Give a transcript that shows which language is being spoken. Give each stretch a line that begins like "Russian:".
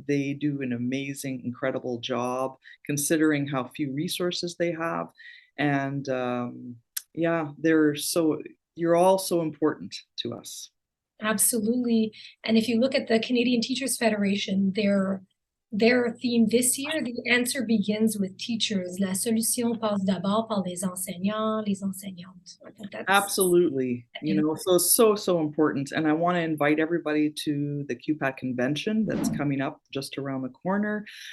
English: They do an amazing, incredible job considering how few resources they have. And yeah, you're all so important to us. Absolutely. And if you look at the Canadian Teachers Federation, their theme this year, the answer begins with teachers.
French: La solution passe d'abord par les enseignants, les enseignantes.
English: I think that's absolutely, so important. And I want to invite everybody to the QPAT Convention that's coming up just around the corner.